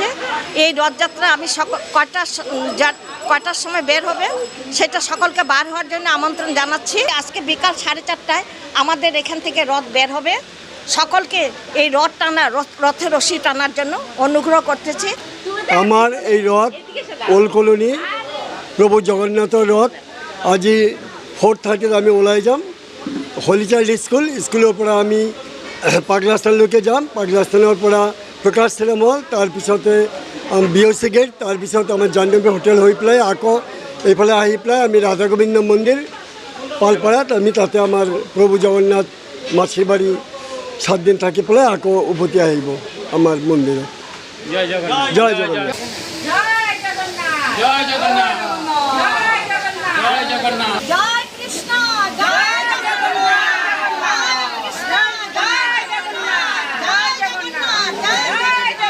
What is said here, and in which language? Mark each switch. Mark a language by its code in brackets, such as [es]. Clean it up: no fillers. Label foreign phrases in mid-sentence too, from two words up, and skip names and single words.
[bn] এই রথযাত্রা আমি কয়টার সময় বের হবে সেটা সকলকে বার হওয়ার জন্য আমন্ত্রণ জানাচ্ছি। আজকে বিকাল 4:30টায় আমাদের এখান থেকে রথ বের হবে। সকলকে এই রথের রশি টানার জন্য অনুগ্রহ করতেছি। আমার এই রথ ওল্ড কলোনি প্রভু জগন্নাথের রথ। [as] আজি 4:30 আমি ওলাই যাম হলি চাইল্ড স্কুলের পৰা আমি পাগলাস্থানলৈকে যাম। পাগলাস্থানৰ পৰা প্ৰকাশ চিনেমা হল, তাৰপিছতে BOC গেট, তাৰপিছত আমাৰ জাহ্নবী হোটেল হৈ পেলাই আকৌ এইফালে আহি পেলাই আমি ৰাধা গোবিন্দ মন্দিৰ পালপাৰাত আমি তাতে আমাৰ প্ৰভু জগন্নাথ মাছিৰ বাৰী 7 দিন থাকি পেলাই আকৌ উভতি আহিব আমাৰ মন্দিৰত। জয় জগন্নাথ। জয় জগন্নাথ। জয় জগন্নাথ। জয় জগন্নাথ। জয় জগন্নাথ। জয় কৃষ্ণ। জয় জগন্নাথ। কৃষ্ণ। জয় জগন্নাথ। জয় জগন্নাথ।